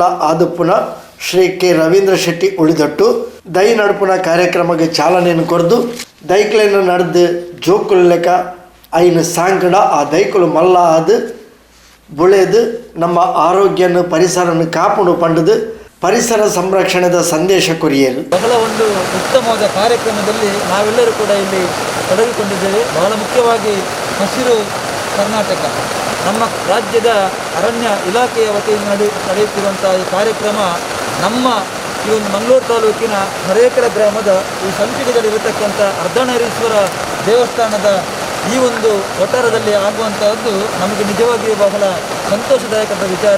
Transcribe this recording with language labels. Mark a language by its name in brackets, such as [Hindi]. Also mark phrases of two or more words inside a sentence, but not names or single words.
[Tulu] ಆದುಪ್ಪುನ ಶ್ರೀ ಕೆ ರವೀಂದ್ರ ಶೆಟ್ಟಿ ಉಳಿದೊಟ್ಟು ದೈ ನಡುಪುನ ಕಾರ್ಯಕ್ರಮಕ್ಕೆ ಚಾಲನೆಯನ್ನು ಕೊರ್ದು ದೈಕ್ಲೇನು ನಡೆದು ಜೋಕುಲ್ ಲೆಕ್ಕ ಐನು ಸಾಂಕಡ ಆ ದೈಕುಲು ಮಲ್ಲ ಆದು ಬುಳೆದು ನಮ್ಮ ಆರೋಗ್ಯನ ಪರಿಸರನ ಕಾಪುಡು ಪಂಡದು ಪರಿಸರ ಸಂರಕ್ಷಣೆದ ಸಂದೇಶ ಕೊರಿಯರು. [Kannada] ಬಹಳ ಒಂದು ಉತ್ತಮವಾದ ಕಾರ್ಯಕ್ರಮದಲ್ಲಿ ನಾವೆಲ್ಲರೂ ಕೂಡ ಇಲ್ಲಿ ತೊಡಗಿಕೊಂಡಿದ್ದೇವೆ. ಬಹಳ ಮುಖ್ಯವಾಗಿ ಹಸಿರು ಕರ್ನಾಟಕ ನಮ್ಮ ರಾಜ್ಯದ ಅರಣ್ಯ ಇಲಾಖೆಯ ವತಿಯಿಂದ ನಡೆಯುತ್ತಿರುವಂಥ ಈ ಕಾರ್ಯಕ್ರಮ ನಮ್ಮ ಈ ಒಂದು ಮಂಗಳೂರು ತಾಲೂಕಿನ ಹರೇಕಳ ಗ್ರಾಮದ ಈ ಸಂಪಿಗೆದಲ್ಲಿರತಕ್ಕಂಥ ಅರ್ಧನಾರೀಶ್ವರ ದೇವಸ್ಥಾನದ ಈ ಒಂದು ವಠಾರದಲ್ಲಿ ಆಗುವಂತಹದ್ದು ನಮಗೆ ನಿಜವಾಗಿಯೂ ಬಹಳ ಸಂತೋಷದಾಯಕದ ವಿಚಾರ.